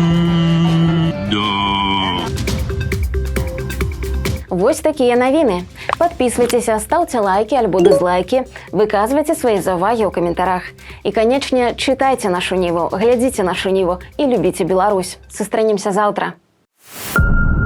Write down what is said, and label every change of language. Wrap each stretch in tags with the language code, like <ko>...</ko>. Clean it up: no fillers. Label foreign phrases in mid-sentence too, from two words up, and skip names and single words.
<be>Вось такія навіны.</be> <ru>Подписывайтесь, ставьте лайки альбо дизлайки, выказывайте свои</ru> <be>заўвагі ў каментарах.</be> <ru>И, конечно, читайте нашу Ниву, глядите нашу Ниву и любите Беларусь.</ru> <be>Сустранемся завтра.</be>